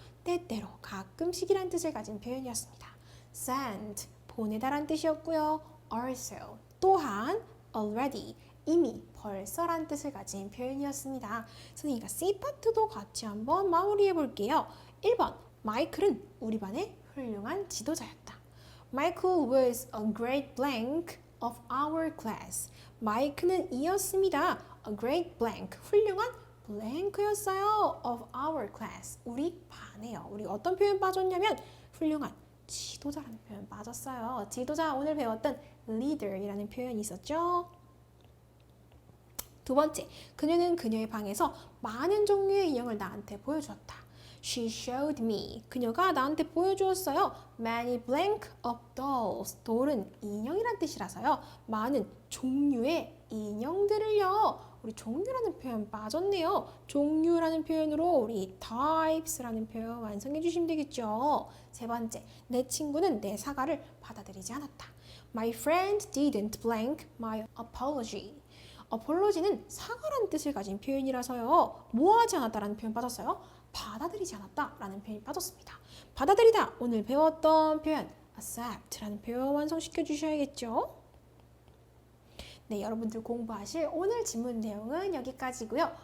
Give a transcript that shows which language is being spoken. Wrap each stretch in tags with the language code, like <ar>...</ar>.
<ko>때때로, 가끔씩이라는 뜻을 가진 표현이었습니다. send, 보내다라는 뜻이었고요. also, 또한 already, 이미, 벌써란 뜻을 가진 표현이었습니다. 선생님과 C 파트도 같이 한번 마무리해 볼게요. 1번, 마이클은 우리 반의 훌륭한 지도자였다.</ko> <en>Michael was a great blank of our class.</en> <ko>마이크는 이었습니다.</ko> <en>A great blank,</en> <ko>훌륭한</ko> <en>blank였어요. Of our class,</en> <ko>우리 반에요. 우리 어떤 표현 빠졌냐면 훌륭한 지도자라는 표현 빠졌어요. 지도자 오늘 배웠던 leader이라는 표현이 있었죠. 두 번째, 그녀는 그녀의 방에서 많은 종류의 인형을 나한테 보여주었다.</ko> <en>She showed me.</en> <ko>그녀가 나한테 보여주었어요.</ko> <en>Many blank of dolls.</en> <ko>doll은 인형이란 뜻이라서요. 많은 종류의 인형들을요. 우리 종류라는 표현 빠졌네요. 종류라는 표현으로 우리 types라는 표현 완성해 주시면 되겠죠. 세 번째, 내 친구는 내 사과를 받아들이지 않았다.</ko> <en>My friend didn't blank my apology.</en> <ko>apology는 사과라는 뜻을 가진 표현이라서요. 뭐 하지 않았다라는 표현 빠졌어요? 받아들이지 않았다라는 표현이 빠졌습니다. 받아들이다, 오늘 배웠던 표현 accept라는 표현 완성시켜 주셔야겠죠. 네, 여러분들 공부하실 오늘 질문 내용은 여기까지고요.</ko>